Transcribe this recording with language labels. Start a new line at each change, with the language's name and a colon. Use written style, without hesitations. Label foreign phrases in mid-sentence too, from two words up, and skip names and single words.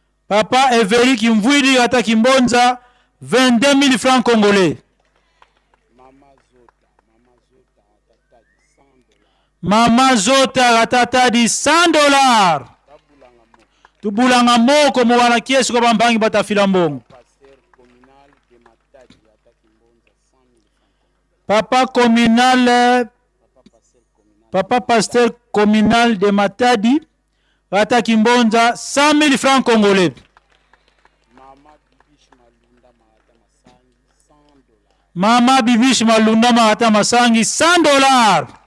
Kongo: Papa Everi Kimvwidi Rata Kimbonza 22 000
French: francs congolais.
Kongo: Mama Zota Ratata di $100. Tubulanga moko mo wana kiesi kwa bambangi batafila mbongo.
French: Papa communal, Papa pasteur communal de Matadi Rata Kimbonza 100 000 francs congolais.
Kongo: Mama Bibish Malunda Marata Masangi $100.